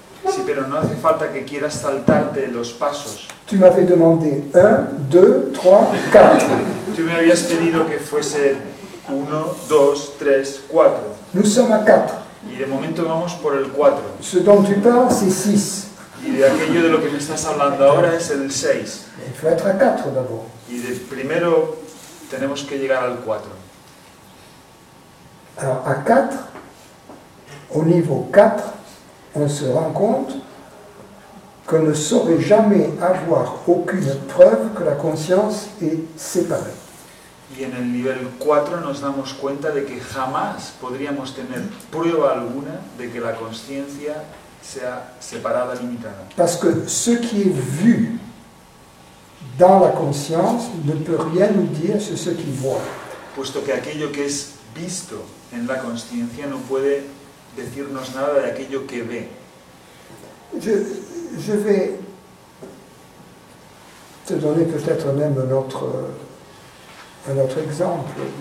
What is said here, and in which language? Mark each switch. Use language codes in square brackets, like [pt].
[es] Sí, pero no hace falta que quieras saltarte los pasos. [fr] Tu m'avais demandé 1, 2, 3, 4. [es] Tú me habías pedido que fuese 1, 2, 3, 4. [fr] Nous sommes à 4. [es] Y de momento vamos por el 4. [fr] Ce dont tu parles, c'est 6. [es] Y de aquello de lo que me estás hablando ahora es el 6. [fr] Il faut être à 4 d'abord. [es] Y de primero tenemos que llegar al 4. [fr] Alors à 4, au niveau 4, on se rend compte qu'on ne saurait jamais avoir aucune preuve que la conscience est séparée. [es] Y en el nivel 4 nos damos cuenta de que jamás podríamos tener prueba alguna de que la conciencia sea separada, limitada. [fr] Parce que ce qui est vu dans la conscience ne peut rien nous dire sur ce qu'il voit. [es] Puesto que aquello que es visto en la conciencia no puede decirnos nada de aquello que ve. [fr] Je vais te donner peut-être même un autre exemple.